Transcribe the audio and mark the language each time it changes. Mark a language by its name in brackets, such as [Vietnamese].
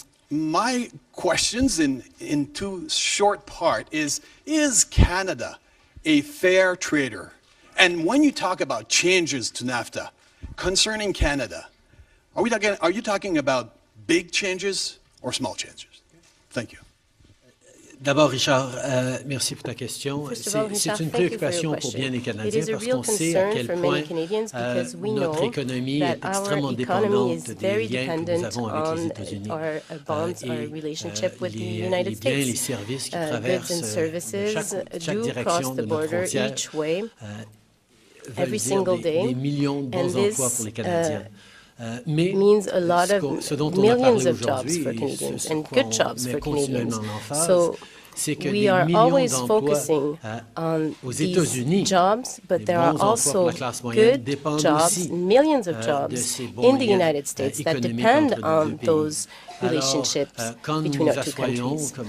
[English] My questions in two short part is Canada a fair trader? And when you talk about changes to NAFTA concerning Canada, are you talking about big changes or small changes? Thank you. [French] D'abord, Richard, merci pour ta question. C'est une préoccupation pour bien les Canadiens parce qu'on sait à quel point notre économie est extrêmement dépendante des liens que nous avons avec les États-Unis. Et les biens et les services qui traversent chaque direction de notre frontière veulent dire des millions de bons emplois pour les Canadiens. [English] Means a lot of millions of jobs for Canadians and good jobs for Canadians. So we are always focusing on these jobs, but there are also good jobs, millions of jobs in the United States that depend on those relationships between our two countries.